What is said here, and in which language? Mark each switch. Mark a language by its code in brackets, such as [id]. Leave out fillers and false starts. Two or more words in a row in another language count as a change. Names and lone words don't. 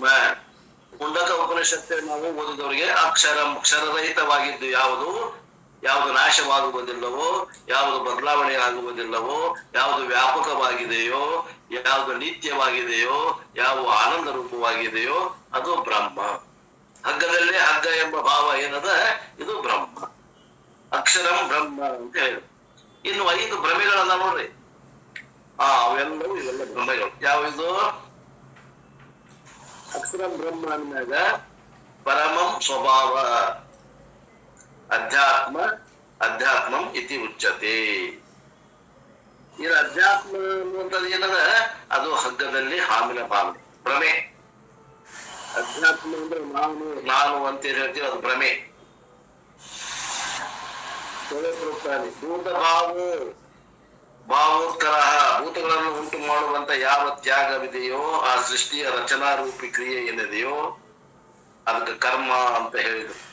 [kn] ಮುಂಡಕ ಉಪನಿಷತ್ತು ನಾವು ಓದಿದವರಿಗೆ ಅಕ್ಷರಂ, ಅಕ್ಷರರಹಿತವಾಗಿದ್ದು ಯಾವುದು ನಾಶವಾಗುವುದಿಲ್ಲವೋ, ಯಾವುದು ಬದಲಾವಣೆ ಆಗುವುದಿಲ್ಲವೋ, ಯಾವುದು ವ್ಯಾಪಕವಾಗಿದೆಯೋ, ಯಾವುದು ನಿತ್ಯವಾಗಿದೆಯೋ, ಯಾವ ಆನಂದ ರೂಪವಾಗಿದೆಯೋ ಅದು ಬ್ರಹ್ಮ. ಹಗ್ಗದಲ್ಲೇ ಹಗ್ಗ ಎಂಬ ಭಾವ ಏನದ, ಇದು ಬ್ರಹ್ಮ. [sa] ಅಕ್ಷರಂ ಬ್ರಹ್ಮ [kn] ಅಂತ ಹೇಳಿ. ಇನ್ನು 5 ಭ್ರಮೆಗಳನ್ನ ನೋಡ್ರಿ. ಅವೆಲ್ಲವೂ ಇವೆಲ್ಲ ಭ್ರಮೆಗಳು. ಯಾವಿದು? [sa] ಅಕ್ಷರಂ ಬ್ರಹ್ಮ ಅಂದಾಗ ಪರಮಂ ಸ್ವಭಾವ ಅಧ್ಯಾತ್ಮಂ ಇತಿ ಉಚ್ಯತೆ. [kn] ಇದು ಅಧ್ಯಾತ್ಮ ಅನ್ನುವಂಥದ್ದು ಏನದ, ಅದು ಹಗ್ಗದಲ್ಲಿ ಹಾಮಿನ ಭಾವನೆ, ಭ್ರಮೆ. ಅಧ್ಯಾತ್ಮ ಅಂದ್ರೆ ನಾನು ಅಂತ ಹೇಳ್ತೀವಿ, ಅದು ಭ್ರಮೆ. [sa] ಭೂತ ಭಾವೋತ್ಕರ, [kn] ಭೂತಗಳನ್ನು ಉಂಟು ಮಾಡುವಂತ ಯಾವ ತ್ಯಾಗವಿದೆಯೋ, ಆ ಸೃಷ್ಟಿಯ ರಚನಾ ರೂಪಿ ಕ್ರಿಯೆ ಏನಿದೆಯೋ ಅದಕ್ಕೆ ಕರ್ಮ ಅಂತ ಹೇಳಿದ್ರು.